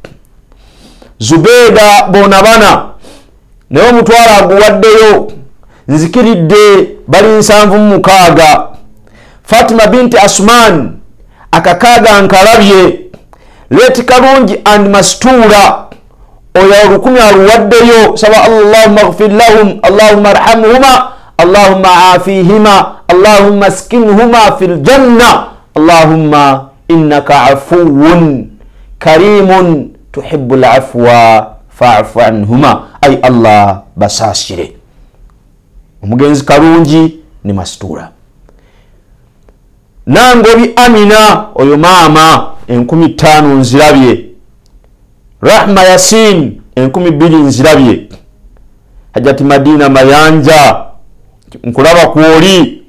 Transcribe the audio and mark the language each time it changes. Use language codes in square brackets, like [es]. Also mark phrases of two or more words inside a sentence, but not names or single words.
[lg] Zubeda bonabana naye omutwalo aguwaddeyo nzikiridde bali 76. Fatima binti Asman akakaaga nkalabye. Leti Kalungi and Mastura oyo 10 aluwaddeyo. [ar] Saba اللهم اغفر لهم اللهم ارحمهما اللهم عافهما اللهم أسكنهما في الجنة اللهم إنك عفو كريم تحب العفو فاعف عنهما. [lg] Ay Allah basashire. Omugenzi Kalungi ni Mastura. Nangobi Amina oyo maama 15 nzirabye. Rahma Yasin 12 nzirabye. Hajati Madina Mayanja nkulaba kwoli.